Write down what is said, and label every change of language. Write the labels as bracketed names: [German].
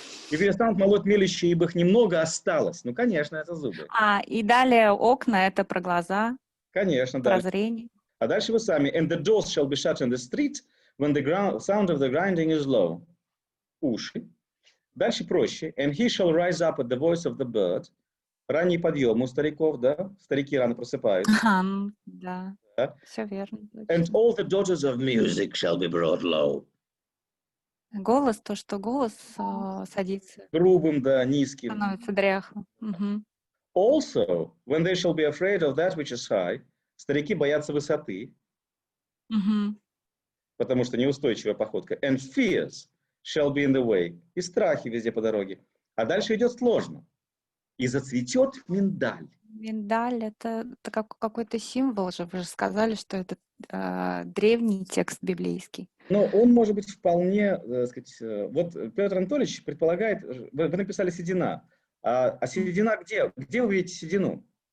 [Russian] И перестанут молоть мелящие, ибо их немного осталось. Ну, конечно, это зубы. И далее окна, это про глаза. Конечно, про дальше. Зрение. А дальше вы сами. [English] And the doors shall be shut in the street when the sound of the grinding is low. [Russian] Уши. Дальше проще. [English] And he shall rise up at the voice of the bird. [Russian] Ранний подъем у стариков, да? Старики рано просыпаются. Да. Все верно. [English] And all the daughters of music shall be brought low. [Russian] Голос, то, что голос садится. Грубым, да, низким. Становится дряхлым. [English] Also, when they shall be afraid of that which is high, [Russian] старики боятся высоты, потому что неустойчивая походка. [English] And fears shall be in the way. [Russian] И страхи везде по дороге. А дальше идет сложно. И зацветет миндаль. Миндаль — это какой-то символ же. Вы же сказали, что это древний текст библейский. Но он может быть вполне, так сказать, вот Петр Анатольевич предполагает, вы написали седина. А седина где? Где вы видите седину?